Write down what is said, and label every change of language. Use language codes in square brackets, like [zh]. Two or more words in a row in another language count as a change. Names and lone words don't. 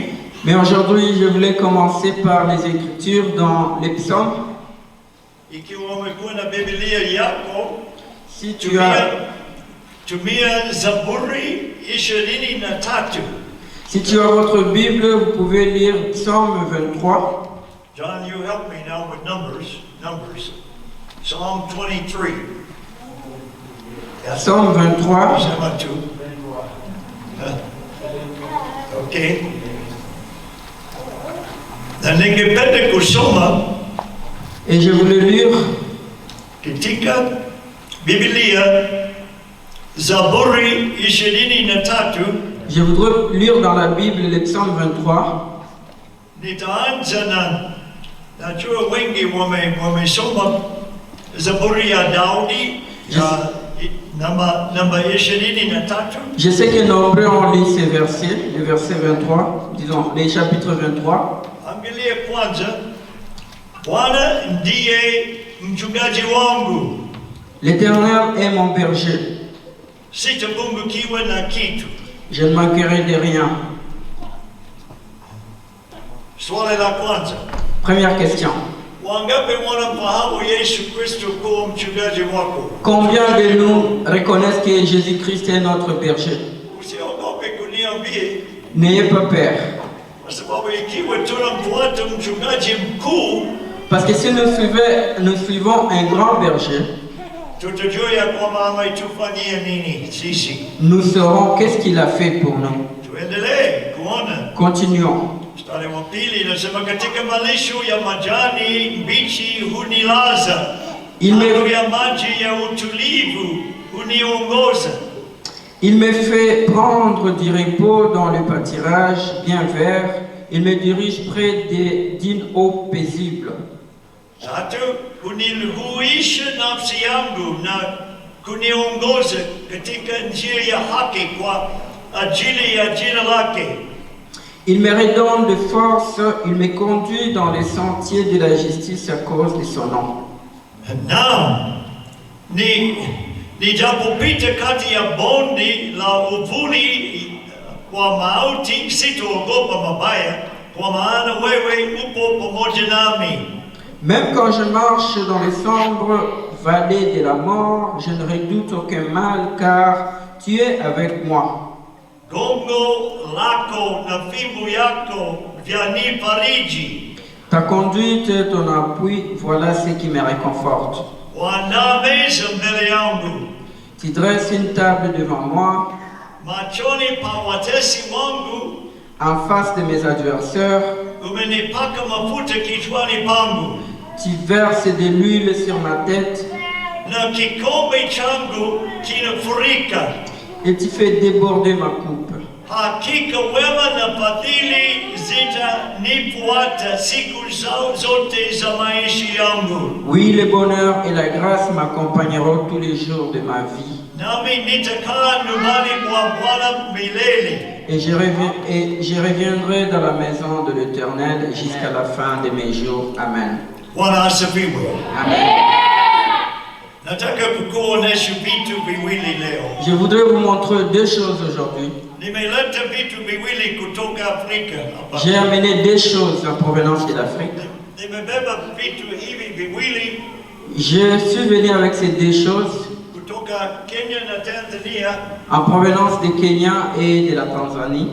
[fr] Mais aujourd'hui, je voulais commencer par les Écritures dans les psaumes. [sw] Ikiwa umekuwa na Biblia yako, [fr] si tu as [sw] tumia Zaburi 23. [fr] Si tu as votre Bible, vous pouvez lire Psaume 23. [en] John, you help me now with numbers. Psalm 23. [fr] Psaume 23. Okay. [sw] Na ningependa kusoma. [fr] Et je voulais lire [sw] katika Biblia Zaburi 23. [fr] Je voudrais lire dans la Bible le psaume 23. [sw] Nitaanza na najua wengi wamesoma Zaburi ya Daudi namba 23. [fr] Je sais que nombreux ont lu ces versets, le verset 23, disons les chapitres 23. [sw] Angalia kwanza, Bwana ndiye mchungaji wangu. [fr] L'Éternel est mon berger. [sw] sitapungukiwa na kitu. [fr] Je ne manquerai de rien. [sw] Swali la kwanza, [fr] Première question. [sw] wangapi wanamfahamu Yesu Kristo kuwa mchungaji wako? [fr] Combien de nous reconnaissent que Jésus-Christ est notre berger? [sw] Usiogope kuniambie, [fr] N'ayez pas peur. [sw] kwa sababu ikiwa tunamfuata mchungaji mkuu, [fr] Parce que si nous suivons un grand berger, [sw] tutajua ya kwamba ametufanyia nini sisi. [fr] nous saurons qu'est-ce qu'il a fait pour nous. [sw] Tuendelee kuona. [fr] Continuons. [sw] Mstari wa pili inasema, katika malisho ya majani mbichi hunilaza, kando ya maji ya utulivu huniongoza. [fr] Il me fait prendre du repos dans le pâturage bien vert. Il me dirige près d'une eau paisible. [sw] Tatu, hunihuisha nafsi yangu na kuniongoza katika njia ya haki kwa ajili ya jina lake. [fr] Il me redonne de force. Il me conduit dans les sentiers de la justice à cause de son nom. [sw] Naam, nijapopita kati ya bonde la uvuli wa mauti, sitaogopa mabaya, kwa maana wewe upo pamoja nami. [fr] Même quand je marche dans les sombres vallées de la mort, je ne redoute aucun mal, car tu es avec moi. [sw] Gongo lako na fimbo yako vyanifariji. [fr] Ta conduite, ton appui, voilà ce qui me réconforte. [sw] Wanameza mbele yangu, [fr] Tu dresses une table devant moi, [sw] machoni pa watesi wangu. [fr] en face de mes adversaires. [sw] Umenipaka mafuta kichwani pangu, [fr] Tu verses de l'huile sur ma tête [sw] na kikombe changu kinafurika. [fr] et tu fais déborder ma coupe. [sw] Hakika wema na fadhili zitanifuata siku zote za maisha yangu. [fr] Oui, le bonheur et la grâce m'accompagneront tous les jours de ma vie. [sw] Nami nitakaa nyumbani mwa Bwana milele. [fr] Et je reviendrai dans la maison de l'Éternel jusqu'à la fin de mes jours. Amen. [sw] Bwana asifiwe. Amen. Nataka kukuonesha vitu viwili leo. [fr] Je voudrais vous montrer deux choses aujourd'hui. [sw] Nimeleta vitu viwili kutoka Afrika hapa. [fr] J'ai amené deux choses en provenance de l'Afrique. [sw] Nimebeba vitu hivi viwili [fr] Je suis venu avec ces deux choses [sw] kutoka Kenya na Tanzania. [fr] en provenance de Kenya et de la Tanzanie.